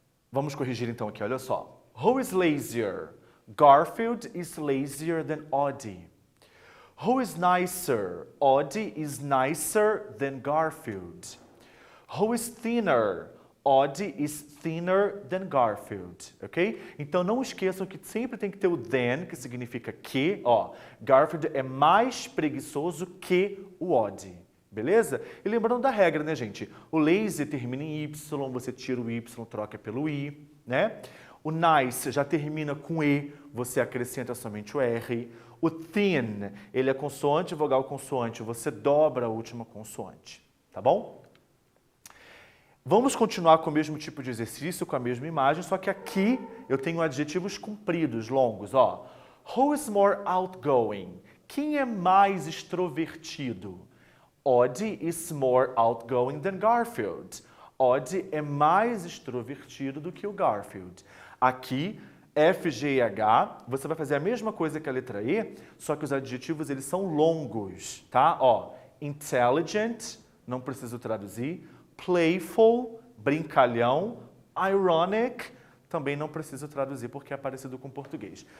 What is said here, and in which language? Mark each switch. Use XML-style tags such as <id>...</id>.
<pt>Vamos corrigir então aqui, olha só.</pt> <en>Who is lazier? Garfield is lazier than Audie. Who is nicer? Audie is nicer than Garfield. Who is thinner? Audie is thinner than Garfield, ok?</en> <pt>Então não esqueçam que sempre tem que ter o than, que significa que, ó, Garfield é mais preguiçoso que o Audie, beleza? E lembrando da regra, né, gente? O lazy termina em Y, você tira o Y, troca pelo I, né? O nice já termina com E, você acrescenta somente o R. O thin, ele é consoante, vogal, consoante, você dobra a última consoante, tá bom? Vamos continuar com o mesmo tipo de exercício, com a mesma imagem, só que aqui eu tenho adjetivos compridos, longos, ó.</pt> <en>Who is more outgoing?</en> <pt>Quem é mais extrovertido?</pt> <en>Audie is more outgoing than Garfield.</en> <pt>Audie é mais extrovertido do que o Garfield. Aqui, F, G e H, você vai fazer a mesma coisa que a letra E, só que os adjetivos eles são longos, tá? Ó, intelligent, não preciso traduzir. Playful, brincalhão. Ironic, também não preciso traduzir porque é parecido com o português.</pt>